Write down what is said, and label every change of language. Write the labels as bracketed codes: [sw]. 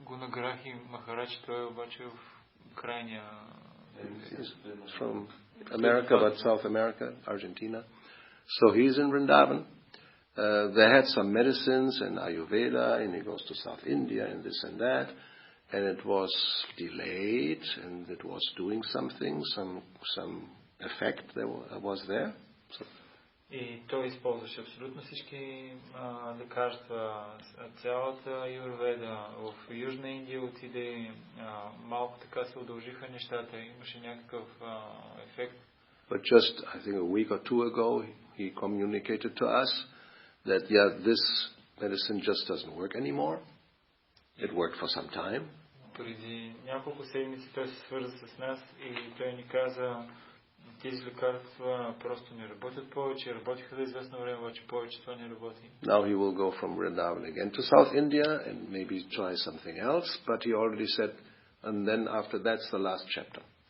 [bg] Gunagrahi Maharaj, той обаче в крайния... [en] He's from America, but South America, Argentina. So he's in Vrindavan. They had some medicines and Ayurveda, and he goes to South India and this and that. And it was delayed, and it was doing something, some effect was there. So. [bg] И той използваше абсолютно всички лекарства, цялата Аюрведа. В Южна Индия отиде, малко така се удължиха нещата, имаше някакъв ефект. [en] But just, I think a week or 2 ago, he communicated to us that, this medicine just doesn't work anymore. It worked for some time. [bg] Преди няколко седмици той се свърза с нас и той ни каза, тези лекарства просто не работят повече, работиха за известно време, обаче повече това не работи. [en] Now he will go from Vrindavan again to South India and maybe try something else, but he already said, and then after that's the last chapter.